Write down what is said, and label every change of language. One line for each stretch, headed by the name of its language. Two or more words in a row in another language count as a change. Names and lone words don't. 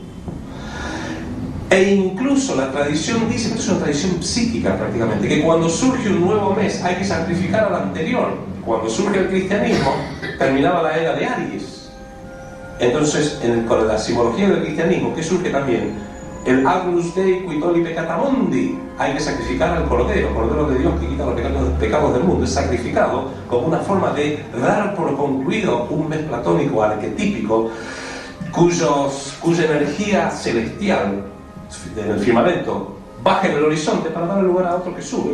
Spanish: E incluso la tradición dice, esto es una tradición psíquica prácticamente, que cuando surge un nuevo mes hay que sacrificar al anterior. Cuando surge el cristianismo, terminaba la era de Aries. Entonces, con la simbología del cristianismo, ¿qué surge también?
Latin: El Agnus Dei qui tolli peccata mundi.
Spanish: Hay que sacrificar al Cordero de Dios que quita los pecados del mundo. Es sacrificado como una forma de dar por concluido un mes platónico arquetípico cuya energía celestial en el firmamento baja en el horizonte para darle lugar a otro que sube.